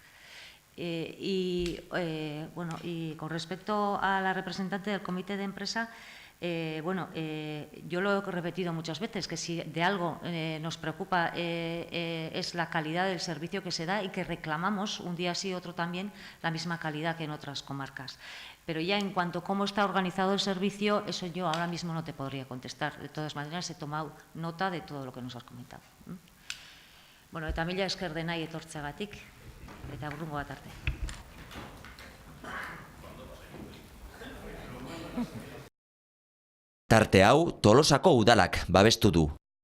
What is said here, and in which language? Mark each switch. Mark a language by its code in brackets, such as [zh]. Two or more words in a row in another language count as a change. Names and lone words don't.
[es] Y con respecto a la representante del comité de empresa, yo lo he repetido muchas veces, que si de algo nos preocupa es la calidad del servicio que se da y que reclamamos un día sí otro también la misma calidad que en otras comarcas. Pero ya en cuanto a cómo está organizado el servicio, eso yo ahora mismo no te podría contestar. De todas maneras, he tomado nota de todo lo que nos has comentado. [eu] Bueno, eta mila esker denai etortzeagatik, eta hurrengo bat arte. Tarte hau Tolosako udalak babestu du.